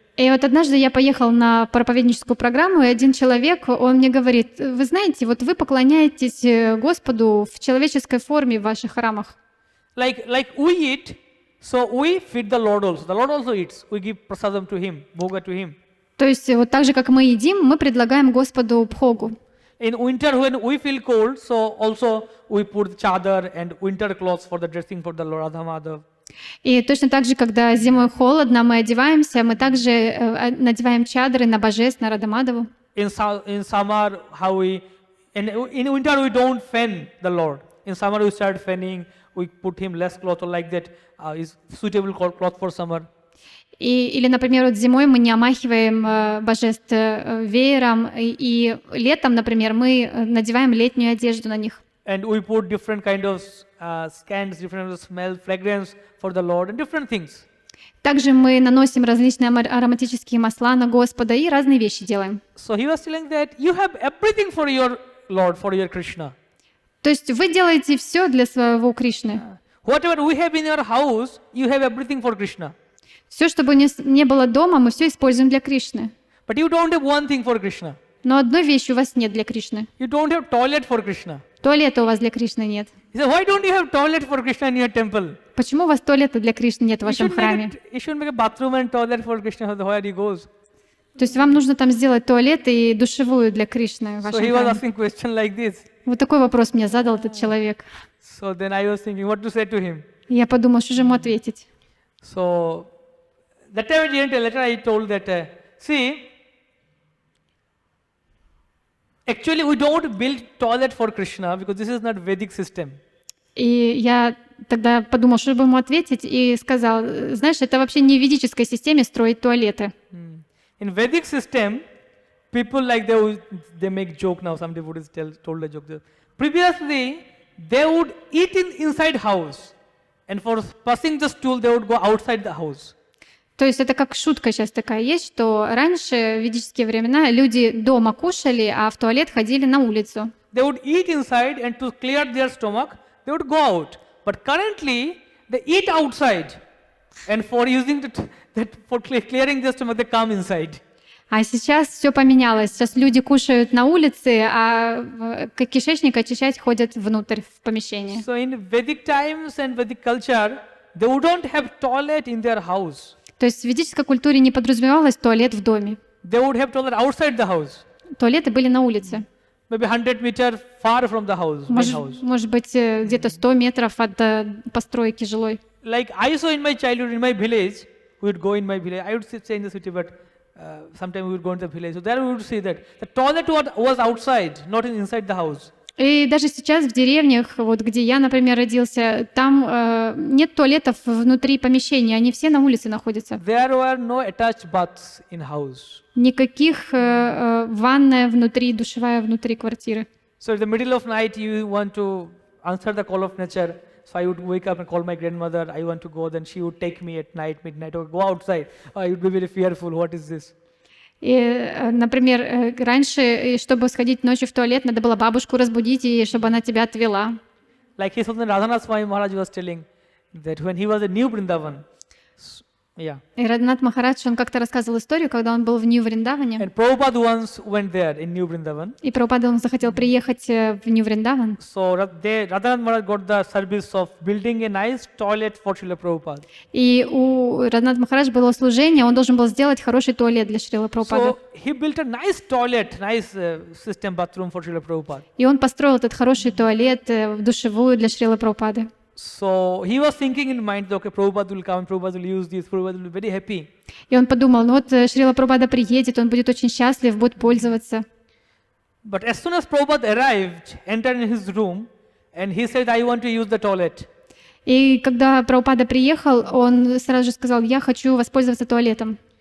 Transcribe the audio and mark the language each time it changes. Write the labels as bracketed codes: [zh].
[ru] И вот однажды я поехал на проповедническую программу, и один человек, он мне говорит: вы знаете, вот вы поклоняетесь Господу в человеческой форме в ваших храмах. [en] Like we eat, so we feed the Lord also. The Lord also eats. We give prasadam to him, bhoga to him. [ru] То есть вот так же, как мы едим, мы предлагаем Господу бхогу. [en] In winter, when we feel cold, so also we put chadar and winter clothes for the dressing for the Lord Radha Madhav. [ru] И точно так же, когда зимой холодно, мы одеваемся, мы также надеваем чадры на божеств, на Радамадаву. [en] In summer, in winter we don't fan the Lord. In summer we start fanning, we put him less cloth or like that is suitable cloth for summer. [ru] Или, например, вот зимой мы не омахиваем божеств веером, и летом, например, мы надеваем летнюю одежду на них. [en] And we put different kind of scents, different kind of smell, fragrance for the Lord and different things. [ru] Также мы наносим различные ароматические масла на Господа и разные вещи делаем. [en] So he was telling that you have everything for your Lord, for your Krishna. [ru] То есть вы делаете все для своего Кришны. [en] Whatever we have in your house, you have everything for Krishna. [ru] Все, что бы не было дома, мы все используем для Кришны. [en] But you don't have one thing for Krishna. [ru] Но одной вещи у вас нет для Кришны. [en] You don't have toilet for Krishna. [ru] Туалета у вас для Кришны нет. [en] He said, why don't you have toilet for Krishna in your temple? [ru] Почему у вас туалета для Кришны нет в вашем храме? [en] You should make a bathroom and toilet for Krishna where he goes. [ru] То есть вам нужно там сделать туалет и душевую для Кришны в [en] So [ru] вашем [en] he was [ru] храме. [en] asking question like this. [ru] Вот такой вопрос мне задал этот человек. [en] So then I was thinking what to say to him. [ru] И я подумала, что же ему ответить. [en] So that time I didn't tell. Later I told that, see, actually we don't build toilet for Krishna because this is not Vedic system. [ru] И я тогда подумала, что бы ему ответить, и сказал: знаешь, это вообще не в ведической системе строить туалеты. [en] In Vedic system, people like they make joke now. Some devotees told a joke. Previously, they would eat inside house, and for passing the stool, they would go outside the house. [ru] То есть это как шутка сейчас такая есть, что раньше, в ведические времена, люди дома кушали, а в туалет ходили на улицу. [en] They would eat inside, and to clear their stomach, they would go out. But currently, they eat outside, and for using for clearing their stomach, they come inside. [ru] А сейчас все поменялось. Сейчас люди кушают на улице, а кишечник очищать ходят внутрь в помещение. [en] So in Vedic times and Vedic culture, they wouldn't have toilet in their house. [ru] То есть в ведической культуре не подразумевалось туалет в доме. [en] They would have toilet outside the house. [ru] Туалеты были на улице. [en] Maybe 100 meters far from the house, main house. [ru] Может быть, где-то 100 метров от постройки жилой. [en] Like I saw in my childhood, in my village, we would go in my village. I would stay in the city, but sometimes we would go in the village. So there we would see that the toilet was outside, not inside the house. [ru] И даже сейчас в деревнях, вот где я, например, родился, там нет туалетов внутри помещения, они все на улице находятся. [en] There were no attached baths in house. [ru] Никаких ванная внутри, душевая внутри квартиры. [en] So in the middle of night, you want to answer the call of nature. So I would wake up and call my grandmother. I want to go. Then she would take me at night, midnight, or go outside. I would be very fearful. What is this? [ru] И, например, раньше, чтобы сходить ночью в туалет, надо было бабушку разбудить, и чтобы она тебя отвела. [en] Like his son Radhanath Swami Maharaj was telling that when he was a new Vrindavan, Yeah. [ru] И Радханат Махарадж, он как-то рассказывал историю, когда он был в Нью-Вриндаване, [en] And Prabhupada once went there in New Vrindavan. [ru] и Прабхупада, он захотел приехать в Нью-Вриндаван, [en] So Radhanath Maharaj got the service of building a nice toilet for Srila Prabhupada. [ru] и у Радханат Махарадж было служение, он должен был сделать хороший туалет для Шрилы Прабхупады. [en] So he built a nice toilet, nice system bathroom for Srila Prabhupada. [ru] И он построил этот хороший туалет, душевую для Шрилы Прабхупады. [en] So he was thinking in mind, okay, Prabhupada will come, Prabhupada will use this, Prabhupada will be very happy. [ru] И он подумал, ну вот Шрила Прабхупада приедет, он будет очень счастлив, будет пользоваться. [en] But as soon as Prabhupada arrived, entered in his room, and he said, I want to use the toilet. [ru] И когда Прабхупада приехал, он сразу же сказал, я хочу воспользоваться туалетом.